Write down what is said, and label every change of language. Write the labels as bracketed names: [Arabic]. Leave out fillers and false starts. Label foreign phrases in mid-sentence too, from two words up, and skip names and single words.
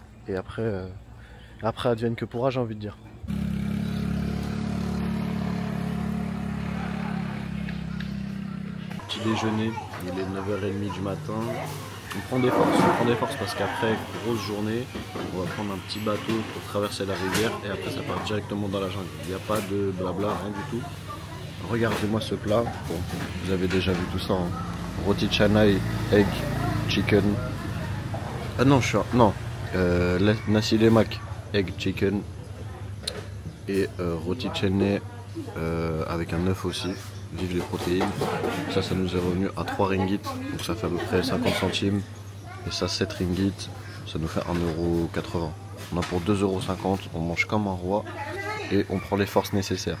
[French] Et après, advienne que pourra, j'ai envie de dire. Petit déjeuner, il est 9h30 du matin. On prend des forces parce qu'après grosse journée, on va prendre un petit bateau pour traverser la rivière et après ça part directement dans la jungle. Il n'y a pas de blabla, rien du tout. Regardez-moi ce plat. Bon, vous avez déjà vu tout ça. Hein. Roti canai, [English] egg, chicken. [French] Ah non, nasi lemak, [English] egg, chicken [French] et roti canai avec un œuf aussi. Vive les protéines. Ça nous est revenu à 3 ringgit, donc ça fait à peu près 50 centimes. Et ça 7 ringgit, ça nous fait 1,80 €. On a pour 2,50 €, on mange comme un roi et on prend les forces nécessaires.